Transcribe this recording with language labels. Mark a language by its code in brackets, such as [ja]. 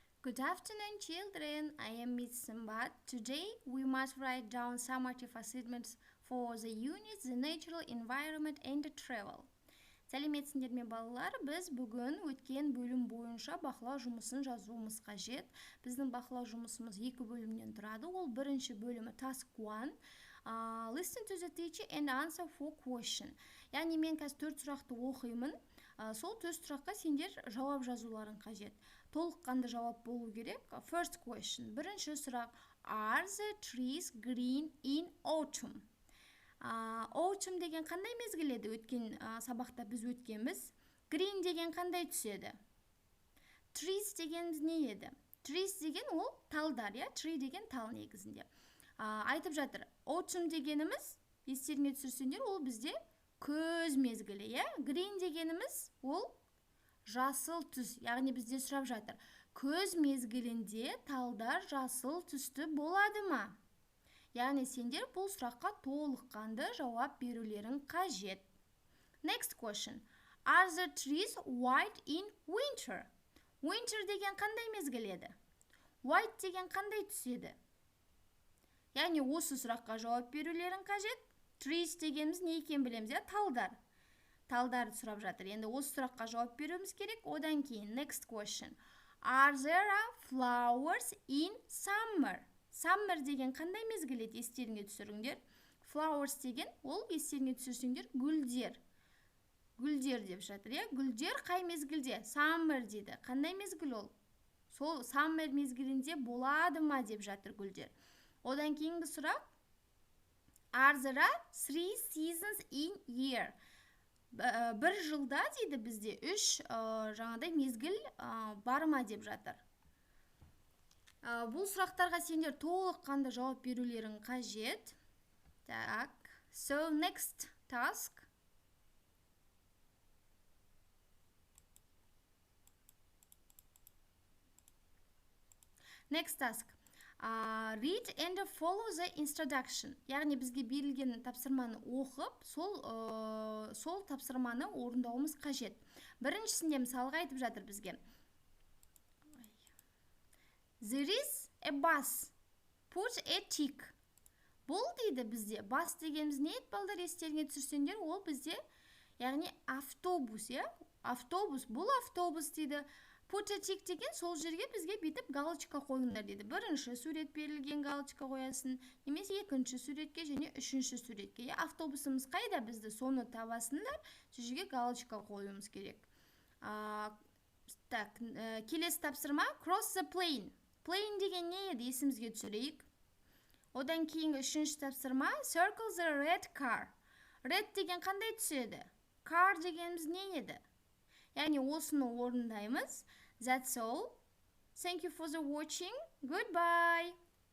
[en] Good afternoon, children. I am Miss Sambat. Today we must write down summative assignments for the units, the natural environment and the travel. [kk] Сәлеметсіңдер ме балалар? Біз бүгін өткен бөлім бойынша бақылау жұмысын жазуымыз қажет. Біздің бақылау жұмысымыз екі бөлімнен тұрады. Ол бірінші бөлімі [en] task 1. Listen to the teacher and answer for question. [kk] Яғни мен қазір 4 сұрақты оқимын. Сол 4 сұраққа сендер жауап жазуларың қажет. Толыққанды жауап болу керек. [en] First question. [kk] Бірінші сұрақ. [en] Are the trees green in autumn? [kk] Autumn деген қандай мезгіл еді? Өткен сабақта біз өткенбіз. Green деген қандай түседі? Trees деген не еді? Trees деген ол талдар, я? Tree деген тал негізінде. Айтып жатыр. Autumn дегеніміз, естеріңе түсірсеңдер, ол бізде көз мезгілі, я? Green дегеніміз ол жасыл түс. Яғни бізде сұрап жатыр. Көз мезгілінде талдар жасыл түсті болады ма? Яғни сендер бұл сұраққа толыққанды жауап берулерің қажет. [en] Next question. Are the trees white in winter? [kk] Winter деген қандай мезгіл еді? White деген қандай түс еді? Яғни осы сұраққа жауап берулерің қажет. Trees дегеніміз не екенін білеміз, я? Талдар. Талдарды сұрап жатыр. Енді осы сұраққа жауап беруіміз керек. Одан кейін [en] next question. Are there flowers in summer? [kk] Summer деген қандай мезгіл еді? Естеріңе түсіріңдер. Flowers деген ол естеріңе түсірсеңдер гүлдер. Гүлдер деп жатыр, я? Гүлдер қай мезгілде? Summer дейді. Қандай мезгіл ол? Сол summer мезгілінде болады ма деп жатыр гүлдер. Одан кейінгі сұрақ. [en] Are there 3 seasons in year? [kk] Бір жылда дейді бізде 3 жаңадай мезгіл бар ма деп жатыр. Бұл сұрақтарға сендер толыққанды жауап берулерің қажет. [ru] Так, [en] so next task. Next task. Read and follow the introduction. [kk] Яғни бізге берілген тапсырманы оқып, сол тапсырманы орындауымыз қажет. Біріншісінде мысалға айтып жатыр бізге. [en] There is a bus. Put a tick. [kk] Бұл дейді бізде. Bus дегеніміз не еді балдар? Естеріңе түсірсеңдер, ол бізде, яғни автобус, я? Автобус. Бұл автобус дейді. [en] Put a tick [kk] деген сол жерге бізге бетіп галочка қойыңдар дейді. Бірінші сурет берілген галочка қоясын, немесе екінші суретке және үшінші суретке. Автобусымыз қайда? Бізді соны табасындар, сол жерге галочка қоюымыз керек. Так, келесі тапсырма [en] cross the plain. [kk] Plain деген не еді? Есімізге түсірейік. Одан кейінгі үшінші тапсырма [en] circle the red car. [kk] Red деген қандай түседі? Car дегеніміз не еді? Яғни осыны орындаймыз. [en] That's all. Thank you for the watching. Goodbye.